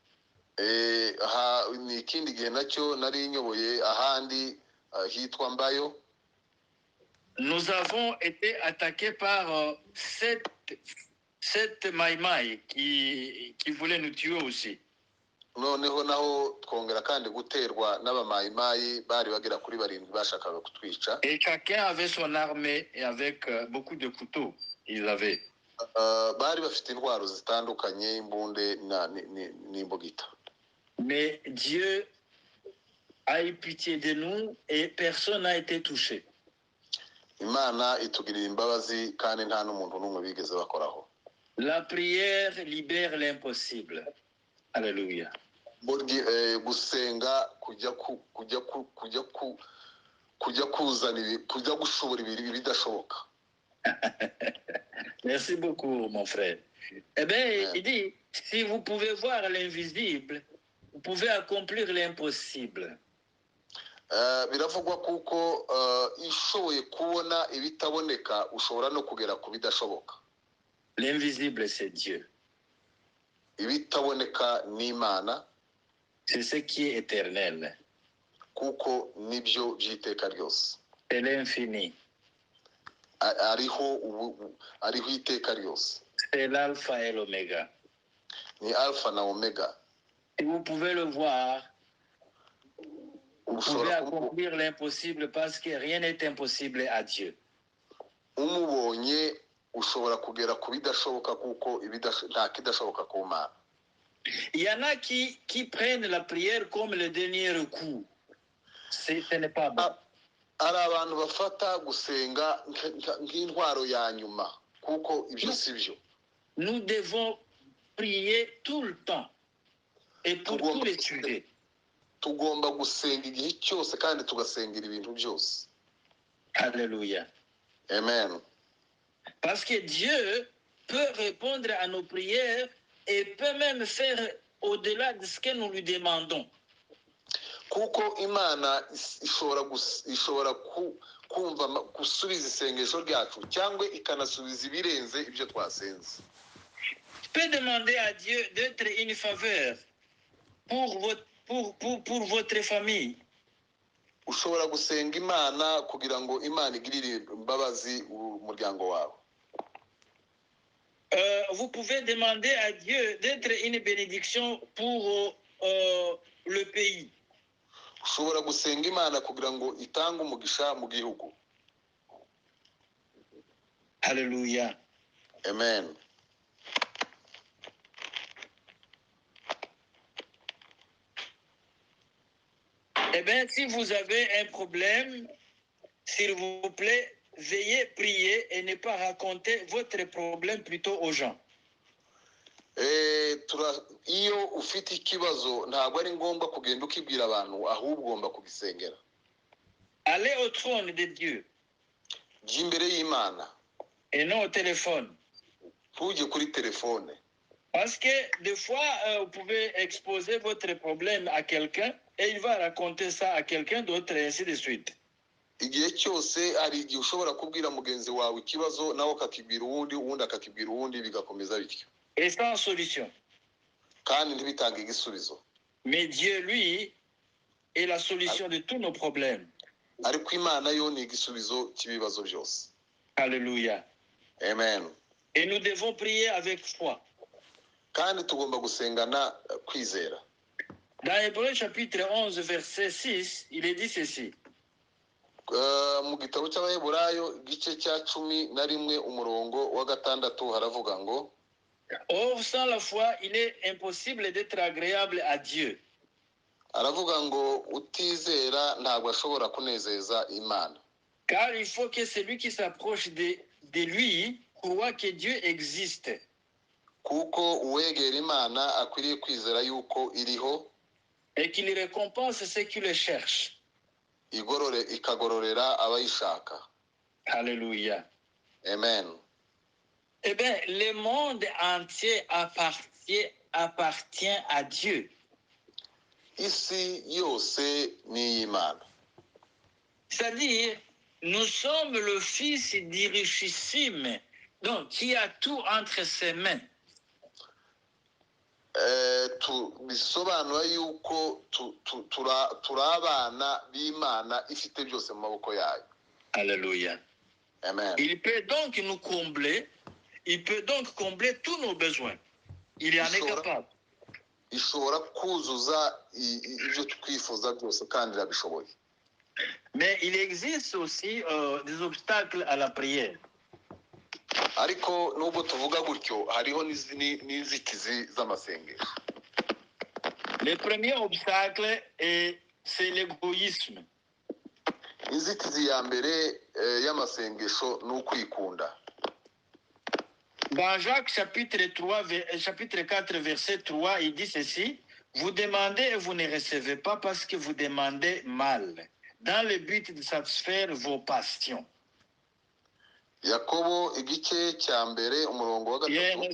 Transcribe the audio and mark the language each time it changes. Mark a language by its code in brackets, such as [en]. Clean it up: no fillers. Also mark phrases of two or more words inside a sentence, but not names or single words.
[rw] Ni ikindi gihe nacyo nari nyoboye ahandi hitwa Mbayo. [fr] Nous avons été attaqués par sept maïmaï qui voulaient nous tuer aussi. [rw] Noneho naho twongera kandi guterwa n'abamayimayi bari bagera kuri 7 bashakaga kutwica. [fr] Et chacun avait son armée et avec beaucoup de couteaux. Ils avaient. [rw] Bari bafite intwaro zitandukanye, imbunde n'imbugita. [fr] Mais Dieu a eu pitié de nous et personne n'a été touché. [rw] Imana itugirira imbabazi kandi nta n'umuntu n'umwe bigeze bakoraho. [fr] La prière libère l'impossible. Alléluia. [rw] Gusenga kujya gushobora ibidashoboka. [fr] Merci beaucoup, mon frère. Eh bien, il dit, si vous pouvez voir l'invisible, vous pouvez accomplir l'impossible. [rw] Biravugwa kuko ishoboye kubona ibitaboneka ushobora no kugera ku bidashoboka. [fr] L'invisible, c'est Dieu. [rw] Ibitaboneka ni Imana. [fr] C'est ce qui est éternel. [rw] Kuko nibyo byiteka ryose. [fr] C'est l'infini. [rw] Ariho iteka ryose. [fr] C'est l'alpha et l'oméga. [rw] Ni alpha na omega. [fr] Et vous pouvez le voir. Vous pouvez accomplir l'impossible parce que rien n'est impossible à Dieu. [rw] Umubonye ushobora kugera ku bidashoboka kuko nta kidashoboka ku Mana. [fr] Il y en a qui prennent la prière comme le dernier recours. Ce n'est pas bon. [rw] Ari abantu bafata gusenga nk'intwaro ya nyuma kuko ibyo si byo. [fr] Nous devons prier tout le temps et pour tous les sujets. [rw] tugomba gusenga igihe cyose kandi tugasengera ibintu byose. [fr] Alléluia. Amen. Parce que Dieu peut répondre à nos prières et peut même faire au-delà de ce que nous lui demandons. [rw] Kuko Imana ishobora kumva gusubiza isengesho ryacu cyangwa ikanasubiza ibirenze ibyo twasenze. [fr] Tu peux demander à Dieu d'être une faveur pour votre famille. [rw] Ushobora gusenga Imana kugira ngo Imana igirire imbabazi umuryango wawe. [fr] Vous pouvez demander à Dieu d'être une bénédiction pour le pays. [rw] Ushobora gusenga Imana kugira ngo itange umugisha mu gihugu. [fr] Alléluia. Amen. Eh bien, si vous avez un problème, s'il vous plaît, veuillez prier et ne pas raconter votre problème plutôt aux gens. [rw] Iyo ufite ikibazo ntabwo ari ngombwa kugenda ukibwira abantu, ahubwo ugomba kugisengera. [fr] Allez au trône de Dieu. [rw] Jya imbere y'Imana. [fr] Et non au téléphone. [rw] Ntujye kuri telefone. [fr] Parce que des fois, vous pouvez exposer votre problème à quelqu'un et il va raconter ça à quelqu'un d'autre et ainsi de suite. [rw] Igihe cyose hari igihe ushobora kubwira mugenzi wawe ikibazo nawe akakibwira uwundi, uwundi akakibwira uwundi, bigakomeza bityo. [fr] Et sans solution. [rw] Kandi ntibitange igisubizo. [fr] Mais Dieu, lui, est la solution de tous nos problèmes. [rw] Ariko Imana yo ni igisubizo cy'ibibazo byose. [fr] Alléluia. Amen. Et nous devons prier avec foi. [rw] Kandi tugomba gusengana kwizera. [fr] Dans Hébreux chapitre 11 verset 6, il est dit ceci. [rw] Mu gitabo cy'Abaheburayo igice cya 11 umurongo wa 6 haravuga ngo, [fr] or sans la foi il est impossible d'être agréable à Dieu. [rw] Aravuga ngo utizera ntabwo ashobora kunezeza Imana. [fr] Car il faut que celui qui s'approche de lui croit que Dieu existe. [rw] Kuko uwegera Imana akwiriye kwizera yuko iriho, [fr] et qu'il récompense ceux qui le cherchent. [rw] Ikagororera abayishaka. [fr] Alléluia. Amen. Eh bien, le monde entier appartient à Dieu. [rw] Isi yose ni Imana. [fr] C'est-à-dire, nous sommes le fils du richissime, donc qui a tout entre ses mains. [rw] Bisobanura yuko turi abana b'Imana ifite byose mu maboko yayo. [fr] Alléluia. Amen. Il peut donc nous combler, il peut donc combler tous nos besoins. Il en est capable. [rw] Ishobora kuzuza ibyo twifuza byose kandi irabishoboye. [fr] Mais il existe aussi des obstacles à la prière. [rw] Ariko nubwo tuvuga gutyo hariho n'inzitizi z'amasengesho. [fr] Le premier obstacle c'est l'égoïsme. [rw] Inzitizi ya mbere y'amasengesho ni ukwikunda. [fr] Dans Jacques chapitre 4 verset 3, il dit ceci: vous demandez et vous ne recevez pas parce que vous demandez mal, dans le but de satisfaire vos passions. [rw] Yakobo igice cya mbere umurongo wa 3.